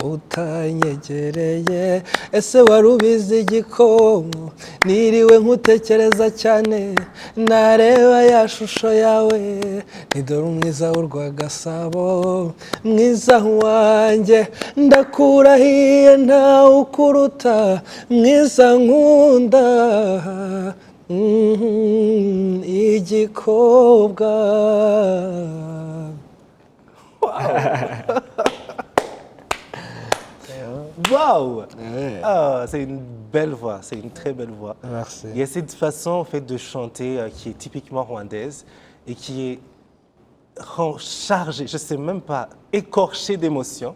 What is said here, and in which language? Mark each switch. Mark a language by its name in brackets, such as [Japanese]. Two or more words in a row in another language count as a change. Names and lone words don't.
[Kinyarwanda] utanyegereye ese wari ubizi igiko niriwe nkutekereza cyane nareba ya shusho yawe nidore umwiza w'urwagasabo mwiza wanjye ndakurahiye ntawe ukuruta mwiza nkunda igikobwa. Waouh! [French] Ouais. Ah, c'est une belle voix, c'est une très belle voix. Merci. Il y a cette façon en fait, de chanter qui est typiquement rwandaise et qui est chargée, je ne sais même pas, écorchée d'émotions.